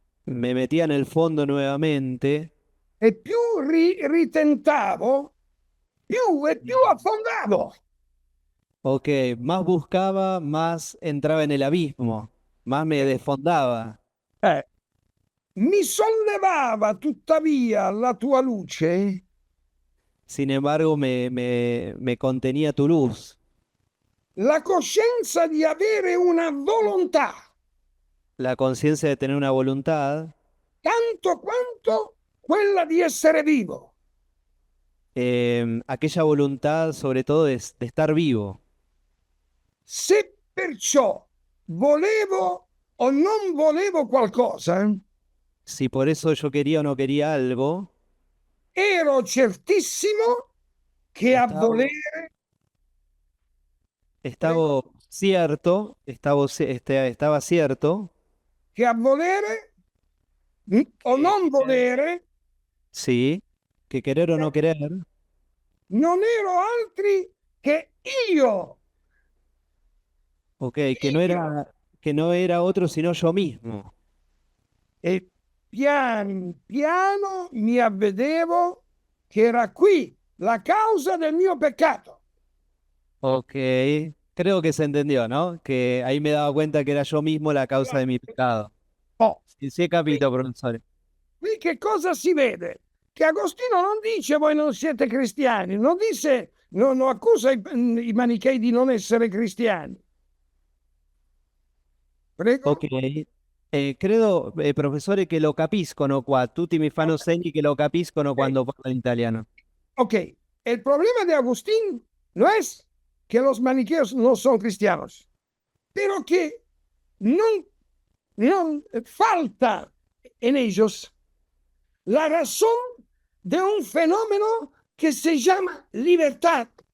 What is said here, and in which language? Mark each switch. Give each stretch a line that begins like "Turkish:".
Spanish: me metía en el fondo nuevamente.
Italian: e più ritentavo, più e più affondavo.
Spanish: Ok, más buscaba, más entraba en el abismo, más me desfondaba.
Italian: Mi sollevava tuttavia la tua luce
Spanish: Sin embargo, me contenía tu luz,
Italian: la coscienza di avere una volontà,
Spanish: la conciencia de tener una voluntad,
Italian: tanto quanto quella di essere vivo.
Spanish: aquella voluntad sobre todo de estar vivo.
Italian: Se perciò volevo o non volevo qualcosa,
Spanish: Si por eso yo quería o no quería algo,
Italian: ero certissimo che a
Spanish: estaba,
Italian: volere,
Spanish: estaba cierto, estaba cierto,
Italian: che a volere o
Spanish: que
Italian: non volere
Spanish: sí, que querer o no querer,
Italian: non ero altri che io.
Spanish: ok, que no era otro sino yo mismo.
Italian: E pian piano mi avvedevo che era qui la causa del mio peccato.
Spanish: Ok, creo que se entendió, ¿no? Que ahí me daba cuenta que era yo mismo la causa de mi pecado. Oh, Sí, sí, capito, profesor.
Italian: qui che cosa si vede? Che Agostino non dice voi non siete cristiani, non dice, non accusa i manichei di non essere cristiani. Prego? Ok. Credo, professore, che lo capiscono qua. Tutti mi fanno segni che lo capiscono quando parlo in italiano.
Spanish: Ok, el problema de Agustín no es que los maniqueos no son cristianos, pero que no falta en ellos la razón de un fenómeno que se llama libertad.